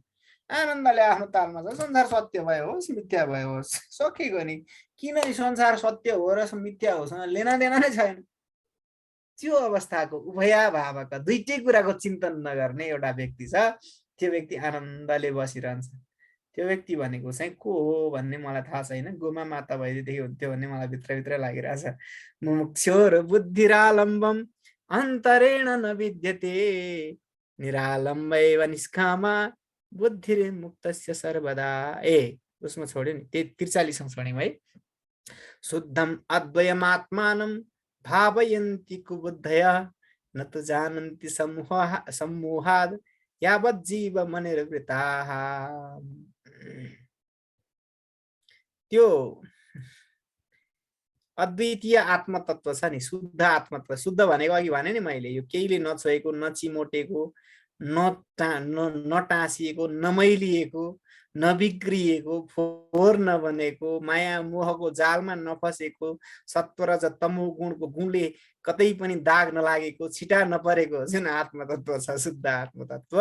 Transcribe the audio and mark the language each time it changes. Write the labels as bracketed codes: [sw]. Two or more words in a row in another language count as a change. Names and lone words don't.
[ne] आनन्दले आफ्नो तालमा छ, संसार सत्य भयो होस् मिथ्या भयो होस् सकिएको नि, किन संसार सत्य हो र मिथ्या होस् [hi] लेना देना [ne] नै छैन। त्यो अवस्थाको उभया भावक दुईटै कुराको चिन्तन नगर्ने एउटा व्यक्ति छ, त्यो व्यक्ति आनन्दले बसिरहन्छ। त्यो व्यक्ति भनेको चाहिँ को हो भन्ने मलाई थाहा छैन। गोमा माता भइदिएदेखि हुन्थ्यो भन्ने मलाई भित्रभित्र लागिरहेछ। [sa] मुमुक्षोर बुद्धिरालम्बम अन्तरेण न विद्यते निरालम्बैव निष्कामा बुद्धिर्मुक्तस्य सर्वदा। [ne] उसमा छोड्यो नि, 43 छोड्यौँ है। [sa] शुद्धम अद्वयमात्मानं भावयन्ति कुबुद्धया न तु जानन्ति सम्मोहाद् यावत् जीव मनिर्वृताः। [ne] त्यो अद्वितीय आत्मतत्व छ नि, शुद्ध आत्मतत्व। शुद्ध भनेको अघि भने नि मैले, यो केहीले नछोएको, नचिमोटेको, नटाँसिएको, नमैलिएको, नबिग्रिएको, फोहोर नबनेको, माया मोहको जालमा नफसेको, सत्व र तमो गुणको गुणले कतै पनि दाग नलागेको, छिटा नपरेको जुन आत्मतत्व छ, शुद्ध आत्मतत्व।